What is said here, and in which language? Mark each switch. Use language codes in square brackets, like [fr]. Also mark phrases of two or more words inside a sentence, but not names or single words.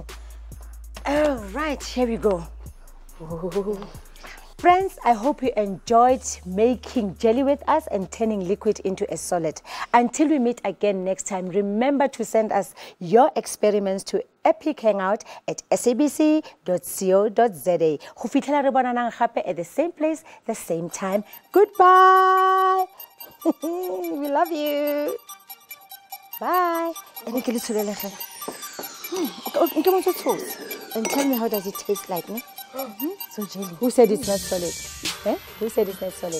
[en] All right, here we go. Friends, I hope you enjoyed making jelly with us and turning liquid into a solid. Until we meet again next time, remember to send us your experiments to Epic Hangout at sabc.co.za. [tn] Go fitlhela re bonanang gape [en] at the same place, the same time. Goodbye. We love you. Bye. And tell me, how does it taste like, ne? So jelly. Who said it's not solid? Eh? Who said it's not solid?